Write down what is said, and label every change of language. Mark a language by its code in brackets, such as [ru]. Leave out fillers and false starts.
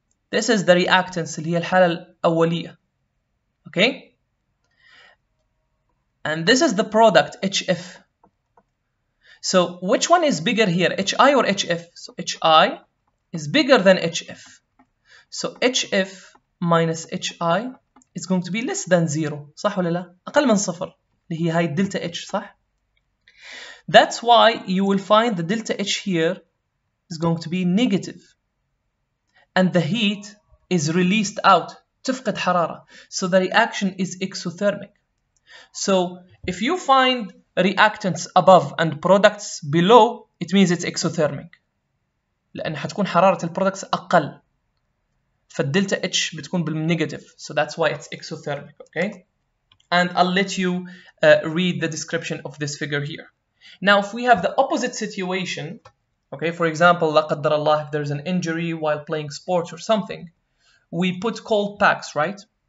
[en] This is the reactants [ar] اللي هي الحالة الأولية. [en] Okay, and this is the product HF. So which one is bigger here, HI or HF? So HI is bigger than HF. So HF minus HI is going to be less than 0. [ar] صح ولا لا؟ أقل من صفر اللي هي هاي الدلتا H. صح؟ [en] That's why you will find the delta H here is going to be negative. And the heat is released out. [ar] تفقد حرارة. [en] So the reaction is exothermic. So if you find reactants above and products below, it means it's exothermic. [ar] لأن حتكون حرارة البرودكتس أقل. فالدلتا H بتكون بالنيجاتيف. [en] So that's why it's exothermic. Okay? And I'll let you read the description of this figure here. Now if we have the opposite situation, okay, for example, [ar] لا قدر الله, [en] if there's an injury while playing sports or something, we put cold packs, right?